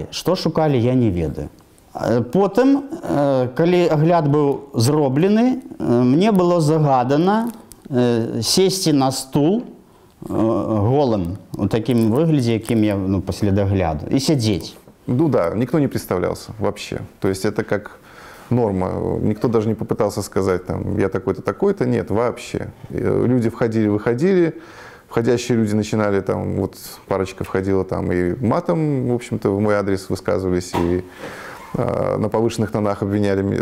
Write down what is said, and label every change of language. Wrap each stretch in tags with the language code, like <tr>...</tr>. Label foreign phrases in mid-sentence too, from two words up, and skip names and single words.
<be>Што шукалі, я не ведаю. Потым, калі агляд быў зроблены, мне было загадана сесці на стул голым, у такім выглядзе, якім я пасля дагляду, і сядзець.</be> <ru>Ну да, никто не представлялся вообще. То есть это как норма. Никто даже не попытался сказать, там, я такой-то, такой-то. Нет, вообще. Люди входили, выходили. Входящие люди начинали, там, вот парочка входила там и матом, в общем-то, в мой адрес высказывались, и на повышенных тонах обвиняли меня.</ru>